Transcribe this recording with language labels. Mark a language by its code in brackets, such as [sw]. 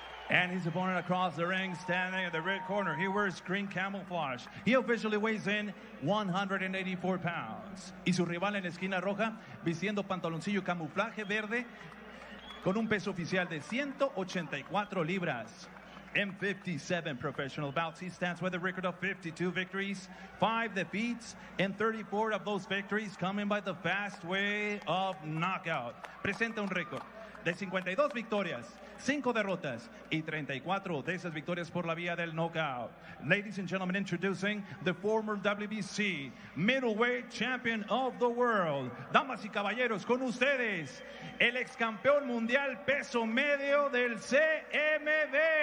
[en] And his opponent across the ring, standing at the red corner. He wears green camouflage. He officially weighs in 184 pounds. [es] Y su rival en la esquina roja, vistiendo pantaloncillo camuflaje verde, con un peso oficial de 184 libras. [en] In 57 professional bouts, he stands with a record of 52 victories, 5 defeats, and 34 of those victories coming by the fast way of knockout. [es] Presenta un récord de 52 victorias, 5 derrotas y 34 de esas victorias por la vía del knockout. [en] Ladies and gentlemen, introducing the former WBC middleweight champion of the world. [es] Damas y caballeros, con ustedes, el ex campeón mundial peso medio del CMB.